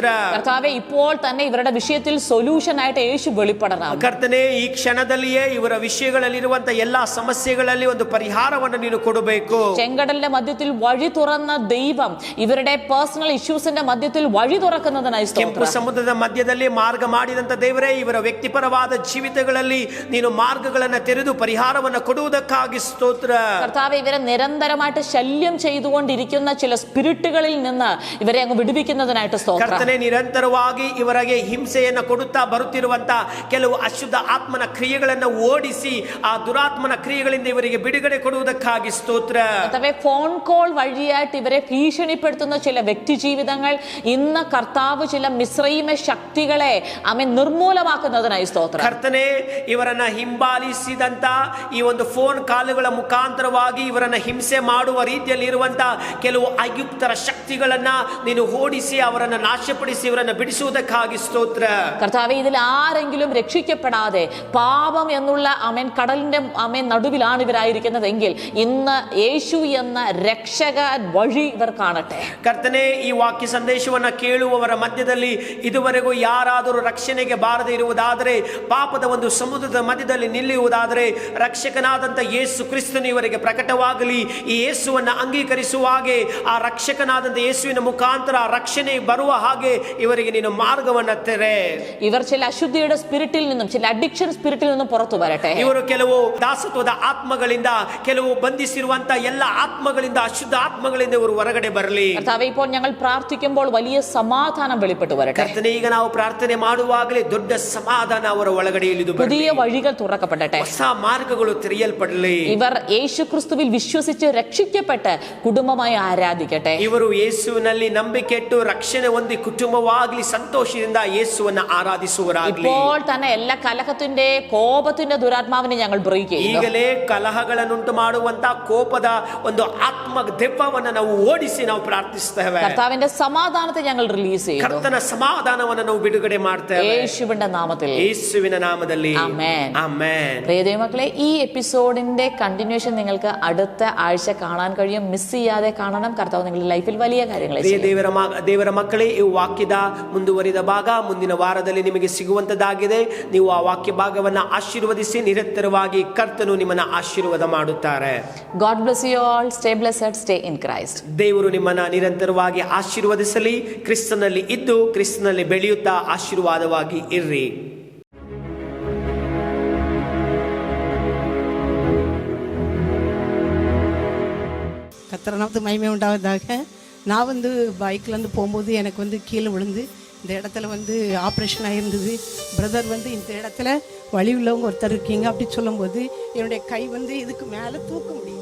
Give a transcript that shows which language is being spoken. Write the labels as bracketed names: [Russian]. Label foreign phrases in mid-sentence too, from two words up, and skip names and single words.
[Malayalam] കർത്താവെ, ഇപ്പോൾ തന്നെ ഇവരുടെ വിഷയത്തിൽ സൊല്യൂഷൻ ആയിട്ട് യേശു വെളിപ്പെടണം. [Kannada] ಕರ್ತನೇ, ಈ ಕ್ಷಣದಲ್ಲಿಯೇ ಇವರ ವಿಷಯಗಳಲ್ಲಿರುವಂತಹ ಎಲ್ಲಾ ಸಮಸ್ಯೆಗಳಲ್ಲಿ ಒಂದು ಪರಿಹಾರವನ್ನು ನೀನು ಕೊಡಬೇಕು. [Malayalam] ചെങ്കടലിന്റെ മധ്യത്തിൽ വഴി തുറന്ന ദൈവം ഇവരുടെ [English] personal issues [Malayalam] മധ്യത്തിൽ വഴി തുറക്കുന്നതിനായി [Kannada] ಕೆಂಪು [Malayalam] സ്തോത്രം. [Kannada] ಸಮುದ್ರದ ಮಧ್ಯದಲ್ಲಿ ಮಾರ್ಗ ಮಾಡಿದಂತ ದೇವರೇ, ಇವರ ವ್ಯಕ್ತಿಪರವಾದ ಜೀವಿತಗಳಲ್ಲಿ ನೀನು ಮಾರ್ಗಗಳನ್ನು ತೆರೆದು ಪರಿಹಾರವನ್ನು ಕೊಡುವುದಕ್ಕಾಗಿ ಸ್ತೋತ್ರ. [Malayalam] കർത്താവെ, ഇവരെ നിരന്തരമായിട്ട് ശല്യം ചെയ്തുകൊണ്ടിരിക്കുന്ന ചില സ്പിരിറ്റുകളിൽ നിന്ന് ഇവരെ അങ്ങ് വിടുവിക്കുന്നതിനായിട്ട് സ്തോത്രം. [Kannada] ಕರ್ತನೇ, ನಿರಂತರವಾಗಿ ಇವರಿಗೆ ಹಿಂಸೆಯನ್ನು ಕೊಡುತ್ತಾ ಬರುತ್ತಿರುವಂತ ಕೆಲವು ಅಶುದ್ಧ ಆತ್ಮನ ಕ್ರಿಯೆಗಳನ್ನು ಓಡಿಸಿ ಆ ದುರಾತ್ಮನ ಕ್ರಿಯೆಗಳಿಂದ ಇವರಿಗೆ ಬಿಡುಗಡೆ ಕೊಡುವುದಕ್ಕಾಗಿ ಸ್ತೋತ್ರ. [Malayalam] കർത്താവെ, [English] phone call [Malayalam] വഴിയായിട്ട് ഇവരെ ഭീഷണിപ്പെടുത്തുന്ന ചില വ്യക്തി ജീവിതങ്ങൾ ഇന്ന് കർത്താവ് ചില മിശ്രൈമ ശക്തികളെ നിർമൂലമാക്കുന്നതിനായി സ്തോത്രം. [Kannada] ಕರ್ತನೇ, ಇವರನ್ನ ಹಿಂಬಾಲಿಸಿದಂತ ಈ ಒಂದು [English] phone calls [Kannada] ಮುಖಾಂತರವಾಗಿ ಇವರನ್ನ ಹಿಂಸೆ ಮಾಡುವ ರೀತಿಯಲ್ಲಿ ಇರುವಂತಹ ಕೆಲವು ಅಯುಕ್ತರ ಶಕ್ತಿಗಳನ್ನ ನೀನು ಓಡಿಸಿ ಅವರನ್ನ ನಾಶಪಡಿಸಿ ಇವರನ್ನ ಬಿಡಿಸುವುದಕ್ಕಾಗಿ ಸ್ತೋತ್ರ. [Malayalam] കർത്താവെ, ഇതിൽ ആരെങ്കിലും രക്ഷിക്കപ്പെടാതെ പാപം എന്നുള്ള കടലിന്റെ നടുവിലാണ് ഇവരായിരിക്കുന്നതെങ്കിൽ ഇന്ന് യേശു എന്ന രക്ഷക വഴി ഇവർ കാണട്ടെ. [Kannada] ಕರ್ತನೇ, ಈ ವಾಕ್ಯ ಸಂದೇಶವನ್ನ ಕೇಳುವವರ ಮಧ್ಯದಲ್ಲಿ ಇದುವರೆಗೂ ಯಾರಾದರೂ ರಕ್ಷಣೆಗೆ ಬಾರದೆ ಇರುವುದಾದರೆ, ಪಾಪದ ಒಂದು ಸಮುದ್ರದ ಮಧ್ಯದಲ್ಲಿ ನಿಲ್ಲುವುದಾದರೆ, ರಕ್ಷಕನಾದಂತ ಯೇಸು ಕ್ರಿಸ್ತನು ಇವರಿಗೆ ಪ್ರಕಟವಾಗಲಿ. ಈ ಯೇಸುವನ್ನ ಅಂಗೀಕರಿಸುವ ಹಾಗೆ ಆ ರಕ್ಷಕನಾದಂತ ಯೇಸುವಿನ ಮುಖಾಂತರ ರಕ್ಷಣೆ ಬರುವ ಹಾಗೆ ಇವರಿಗೆ ನೀನು ಮಾರ್ಗವನ್ನ ತೆರೆ. [Malayalam] ഇവർ ചില അശുദ്ധിയുടെ സ്പിരിറ്റിൽ നിന്നും ചില [English] addiction spirit [Malayalam] നിന്നും പുറത്തു വരട്ടെ. [Kannada] ಇವರು ಕೆಲವು ದಾಸತ್ವದ ಆತ್ಮಗಳಿಂದ, ಕೆಲವು ಬಂಧಿಸಿರುವಂತ ಎಲ್ಲ ಆತ್ಮಗಳಿಂದ, ಅಶುದ್ಧ ಆತ್ಮಗಳಿಂದ ಇವರು ಹೊರಗಡೆ ಬರಲಿ. [Malayalam] കർത്താവേ, ഇപ്പോൾ ഞങ്ങൾ പ്രാർത്ഥിക്കുമ്പോൾ വലിയ സമാധാനം വെളിപ്പെട്ടു വരട്ടെ. [Kannada] ಕರ್ತನೇ, ಈಗ ನಾವು ಪ್ರಾರ್ಥನೆ ಮಾಡುವಾಗಲೇ ದೊಡ್ಡ ಸಮಾಧಾನ ಅವರ ಒಳಗಡೆ ಇಳಿದು ಬರಲಿ. [Malayalam] പുതിയ വഴികൾ തുറക്കപ്പെടട്ടെ. [Kannada] ಹೊಸ ಮಾರ್ಗಗಳು ತೆರೆಯಲ್ಪಡಲಿ. [Malayalam] ഇവർ യേശു ക്രിസ്തുവിൽ വിശ്വസിച്ച് രക്ഷിക്കപ്പെട്ട് കുടുംബമായി ആരാധിക്കട്ടെ. [Kannada] ಇವರು ಯೇಸುವಿನಲ್ಲಿ ನಂಬಿಕೆ ಇಟ್ಟು ರಕ್ಷಣೆ ಹೊಂದಿ ಕುಟುಂಬವಾಗಲಿ ಸಂತೋಷದಿಂದ ಯೇಸುವನ್ನ ಆರಾಧಿಸುವರಾಗಲಿ. [Malayalam] ഇപ്പോൾ തന്നെ എല്ലാ കലഹത്തിന്റെ കോപത്തിന്റെ ദുരാത്മാവിനെ ഞങ്ങൾ ബ്രേക്ക് ചെയ്യുന്നു. [Kannada] ಈಗಲೇ ಕಲಹಗಳನ್ನುಂಟು ಮಾಡುವಂತ ಕೋಪದ ಒಂದು ಆತ್ಮ ದೆವ್ವವನ್ನು ನಾವು ಓಡಿಸಿ ನಾವು ಪ್ರಾರ್ಥಿಸ್ತೇವೆ. [Malayalam] കർത്താവിന്റെ സമാധാനത്തെ ഞങ്ങൾ റിലീസ് ചെയ്യുന്നു. [Kannada] ಕರ್ತನ ಸಮಾಧಾನವನ್ನು ನಾವು ಬಿಡುಗಡೆ ಮಾಡ್ತೇವೆ [Malayalam] യേശുവിന്റെ നാമത്തിൽ. [Kannada] ಯೇಸುವಿನ ನಾಮದಲ್ಲಿ [Malayalam] ആമേൻ. [Kannada] ಆಮೆನ್. [Malayalam] പ്രിയ ദൈവമക്കളെ, ഈ [English] episode continuation [Malayalam] നിങ്ങൾക്ക് അടുത്ത ആഴ്ച കാണാൻ കഴിയും. മിസ് ചെയ്യാതെ കാണണം. കർത്താവ് നിങ്ങളുടെ ലൈഫിൽ വലിയ കാര്യങ്ങൾ ചെയ്യും. [Kannada] ದೇವರ ಮಕ್ಕಳೇ, ಈ ವಾಕ್ಯದ ಮುಂದುವರಿದ ಭಾಗ ಮುಂದಿನ ವಾರದಲ್ಲಿ ನಿಮಗೆ ಸಿಗುವಂತದ್ದಾಗಿದೆ. ನೀವು ಆ ವಾಕ್ಯ ಭಾಗವನ್ನ ಆಶೀರ್ವದಿಸಿ ನಿರಂತರವಾಗಿ ಕರ್ತನು ನಿಮ್ಮನ್ನ ಆಶೀರ್ವಾದ ಮಾಡುತ್ತಾರೆ. [English] God bless you all. Stay blessed. Stay in Christ. [Kannada] ದೇವರು ನಿಮ್ಮನ್ನ ನಿರಂತರವಾಗಿ ಆಶೀರ್ವದಿಸಲಿ. ಕ್ರಿಸ್ತನಲ್ಲಿ ಇದ್ದು ಕ್ರಿಸ್ತನಲ್ಲಿ ಬೆಳೆಯುತ್ತಾ ಆಶೀರ್ವಾದವಾಗಿ ಇರ್ರಿ. [Tamil] கர்த்தர் மகிமை உண்டாவதாக. நான் பைக்கில் போகும்போது எனக்கு கீழே விழுந்து இந்த இடத்துல ஆப்ரேஷன் ஆகிருந்தது. பிரதர் இந்த இடத்துல வலி உள்ளவங்க ஒருத்தர் இருக்கீங்க அப்படி சொல்லும்போது என்னுடைய கை இதுக்கு மேலே தூக்க முடியும்.